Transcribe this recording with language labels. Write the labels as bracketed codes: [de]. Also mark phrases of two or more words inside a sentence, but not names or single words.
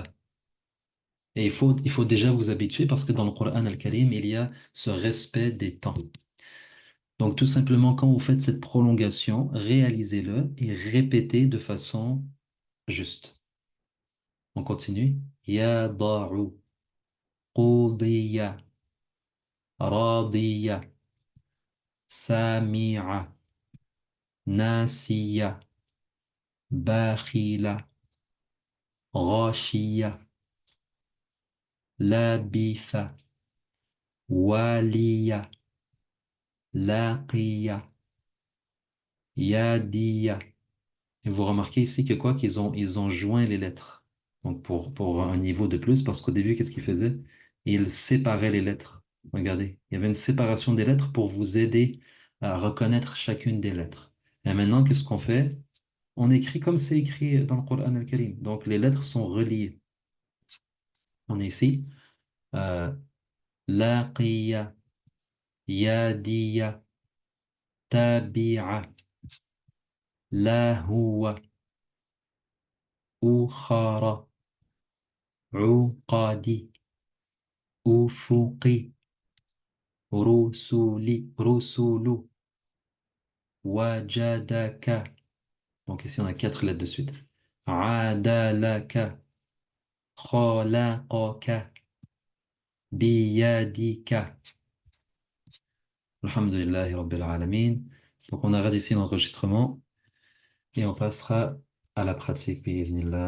[fr] Et il faut déjà vous habituer parce que dans le Coran al-Karim, il y a ce respect des temps. Donc tout simplement, quand vous faites cette prolongation, réalisez-le et répétez de façon juste. On continue. [ar] يَدَعُ قُضِيَ رَضِيَ سَمِعَ نَسِيَ بَخِلَ, غاشية لابثة والية لاقية يادية. [fr] Et vous remarquez ici que quoi ils ont joint les lettres. Donc pour un niveau de plus, parce qu'au début, qu'est-ce qu'ils faisaient? Ils séparaient les lettres. Regardez, il y avait une séparation des lettres pour vous aider à reconnaître chacune des lettres. Et maintenant, qu'est-ce qu'on fait? On écrit comme c'est écrit dans le Coran al-Karim. Donc, les lettres sont reliées. On est ici. [ar] Euh, لَقِيَ يَدِيَ تَبِعَ لَهُوَ أُخَرَ أُقَاضِي أُفُقِ رُسُلُ وَجَدَكَ. [fr] Donc ici, on a quatre lettres de suite. [ar] عَدَلَكَ خَلَقَكَ بِيَدِكَ. الحمد لله رب العالمين. [fr] Donc on arrête ici l'enregistrement et on passera à la pratique.